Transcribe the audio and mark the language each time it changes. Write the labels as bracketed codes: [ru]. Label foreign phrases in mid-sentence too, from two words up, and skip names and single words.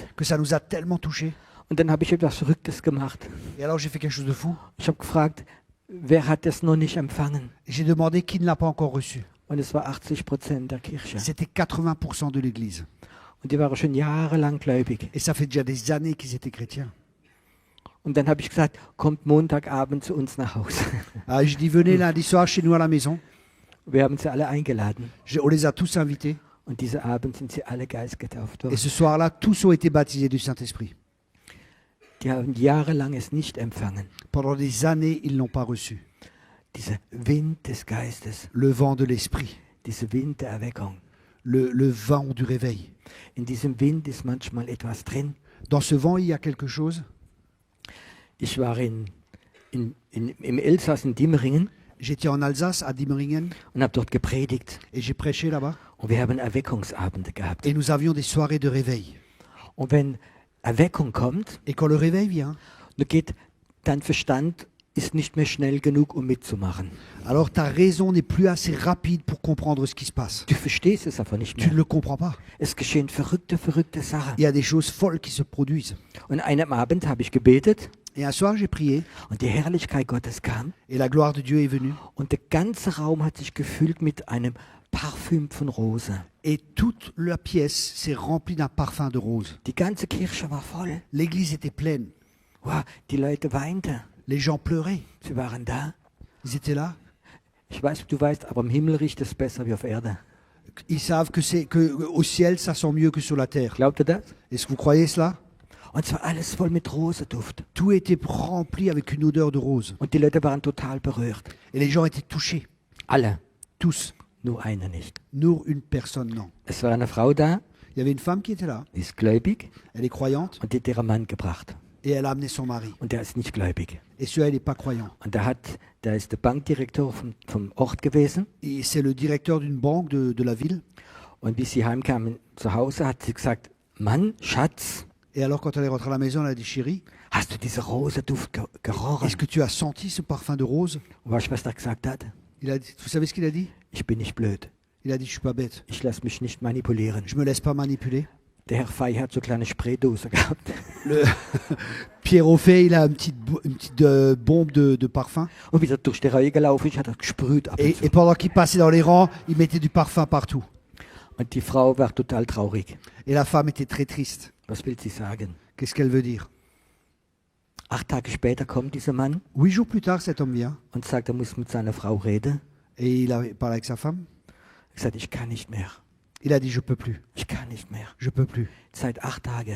[fr] Que ça nous a tellement touchés. [de] Und dann habe ich etwas Verrücktes gemacht. [fr] Et alors j'ai fait quelque chose de fou. [de] Ich habe gefragt, wer hat das noch nicht empfangen? [fr] J'ai demandé qui ne l'a pas encore reçu. [de] Und es war 80% der Kirche. [fr] C'était 80% de l'église. [de] Und die waren schon jahrelang gläubig. [fr] Et ça fait déjà des années qu'ils étaient chrétiens. [de] Und dann habe ich gesagt, kommt Montagabend zu uns nach Hause. [fr] Alors, je dis, venez lundi soir chez nous à la maison. [de] Wir haben sie alle eingeladen. [fr] On les a tous invités. [de] Und diese Abend sind sie alle geistgetauft [fr] Et [de] worden. [fr] ce soir-là, tous ont été baptisés du Saint-Esprit. [de] Die haben jahrelang es nicht empfangen. [fr] Pendant des années, ils ne l'ont pas reçu. [de] Dieser Wind des Geistes, [fr] Le vent de l'Esprit, [de] dieser Wind der Erweckung. [fr] le vent du réveil. [de] In diesem Wind ist manchmal etwas drin. [fr] Dans ce vent, il y a quelque chose. [de] Ich war im Elsass in Dimmeringen [fr] J'étais en Alsace, à Dimmeringen, [de] und habe dort gepredigt. [fr] et j'ai prêché là-bas. [de] Und wir haben Erweckungsabende gehabt. [fr] Et nous avions des soirées de réveil. [de] Und wenn Erweckung kommt, [fr] Et quand le réveil vient, [de] dein Verstand ist nicht mehr schnell genug, um mitzumachen. [fr] alors ta raison n'est plus assez rapide pour comprendre ce qui se passe. [de] Du verstehst es einfach nicht [fr] Tu ne [de] mehr. [fr] le comprends pas. [de] Es geschehen verrückte Sachen. [fr] Il y a des choses folles qui se produisent. [de] Und einem Abend habe ich gebetet [fr] Et un soir, j'ai prié, [de] und die Herrlichkeit Gottes kam [fr] et la gloire de Dieu est venue. [de] und der ganze Raum hat sich gefüllt mit einem Parfüm von Rose. [fr] Et toute la pièce s'est remplie d'un parfum de rose. [de] Die ganze Kirche war voll. [fr] L'église était pleine. [de] Wow, die Leute weinten. [fr] Les gens pleuraient. [de] Sie waren da. [fr] Ils étaient là. [de] Ich weiß, du weißt, aber im Himmel riecht es besser wie auf Erde. [fr] Ils savent que au ciel, ça sent mieux que sur la terre. [de] Glaubt ihr das? [fr] Est-ce que vous croyez cela? [de] Und zwar alles voll mit Roseduft. [fr] Tout était rempli avec une odeur de rose. [de] Und die Leute waren total berührt. [fr] Et les gens étaient touchés. [de] Alle. [fr] Tous. [de] Nur einer nicht. [fr] Nur une personne, non. [de] Es war eine Frau da, [fr] Il y avait une femme qui était là. [de] die ist gläubig [fr] Elle est croyante. [de] und die hat ihren Mann gebracht. [fr] Et elle a amené son mari. [de] Und der ist nicht gläubig. [fr] Et celui-là, il n'est pas croyant. [de] Und da ist der Bankdirektor vom Ort gewesen. [fr] Et c'est le directeur d'une banque de la ville. [de] Und wie sie heimkamen zu Hause, hat sie gesagt, Mann, Schatz, [fr] Et alors, quand elle est rentrée à la maison, elle a dit, chérie, [de] hast du diese Roseduft gerochen? [fr] est-ce que tu as senti ce parfum de rose? [de] Und weißt du, was er gesagt hat? [fr] Il a dit, vous savez ce qu'il a dit? [de] Ich bin nicht blöd. [fr] Il a dit, je suis pas bête. [de] Ich lasse mich nicht manipulieren. [fr] Je me laisse pas manipuler. [de] Der Herr Fey hat so kleine Spraydose gehabt. [fr] Le Pierre Auffay, il a une petite bombe de parfum. [de] Und wie er durch die Reihe gelaufen ist, hat er gesprüht ab und zu. [fr] Et pendant qu'il passait dans les rangs, il mettait du parfum partout. [de] Und die Frau war total traurig. [fr] Et la femme était très triste. [de] Was will sie sagen? [fr] Qu'est-ce qu'elle veut dire? [de] 8 Tage später kommt dieser Mann [fr] 8 jours plus tard, cet homme vient [de] und sagt, er muss mit seiner Frau reden. [fr] et il a parlé avec sa femme. [de] Er sagt, ich kann nicht mehr. [fr] Il a dit, je peux plus. [de] Ich kann nicht mehr. [fr] Je peux plus. [de] Seit 8 Tagen,